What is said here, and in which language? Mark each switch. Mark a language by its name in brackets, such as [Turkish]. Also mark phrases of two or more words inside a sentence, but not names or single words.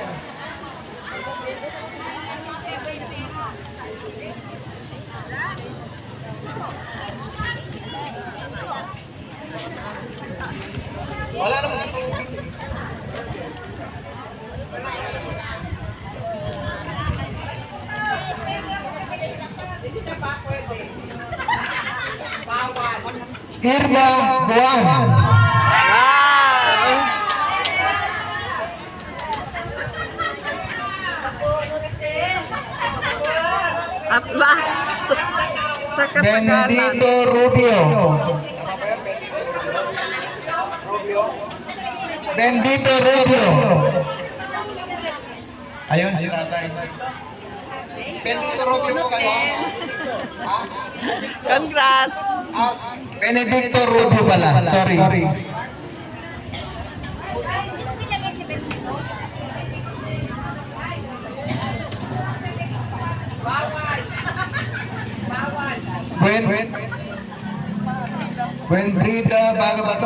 [Filipino] Wala naman sa Irma Juan. [English] At last. [Filipino] Sa katagalan. Bendito Rubio. Tama ba yan? Rubio? Bendito Rubio. Ayun si tatay. Bendito Rubio po kayo? Ha? Congrats. Benedicto Rubio pala. Sorry. Brida Baga ba ito?